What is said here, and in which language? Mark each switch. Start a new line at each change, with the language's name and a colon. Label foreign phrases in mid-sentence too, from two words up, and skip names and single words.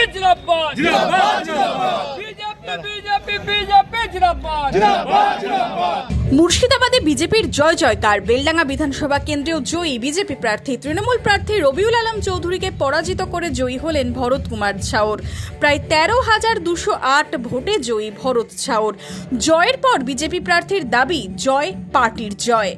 Hindi: जिंदाबाद जिंदाबाद जिंदाबाद बीजेपी बीजेपी बीजेपी जिंदाबाद जिंदाबाद जिंदाबाद।
Bangla: মুর্শিদাবাদে বিজেপির জয় জয়কার। বেলডাঙ্গা বিধানসভা কেন্দ্রেও জয়ী বিজেপি প্রার্থী। তৃণমূল প্রার্থী রবিউল আলম চৌধুরীকে পরাজিত করে জয়ী হলেন ভরত কুমার ছাওর। প্রায় 13,208 ভোটে জয়ী ভরত ছাওর। জয়ের পর বিজেপি প্রার্থীর দাবি, জয় পার্টির জয়।